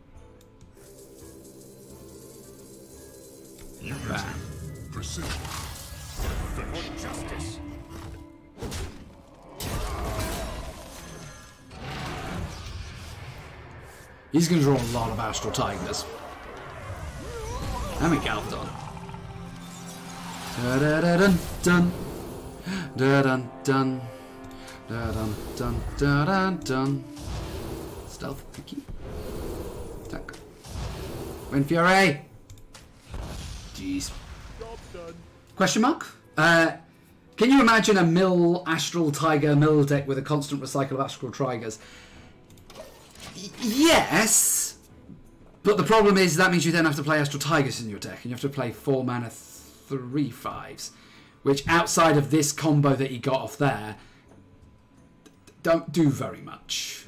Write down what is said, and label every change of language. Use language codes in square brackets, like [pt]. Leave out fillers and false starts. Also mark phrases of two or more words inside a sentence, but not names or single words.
[en] Bam. Precision. For justice. He's going to draw a lot of Astral Tigers. And we Galvadon. Da da da dun dun. Da dun dun. Da dun dun da dun dun. Stealth, thank you. Attack. Wind Fury! Jeez. Question mark? Can you imagine a mill Astral Tiger mill deck with a constant recycle of Astral Tigers? Yes, but the problem is that means you then have to play Astral Tigers in your deck, and you have to play 4 mana 3/5s, which outside of this combo that he got off there, don't do very much.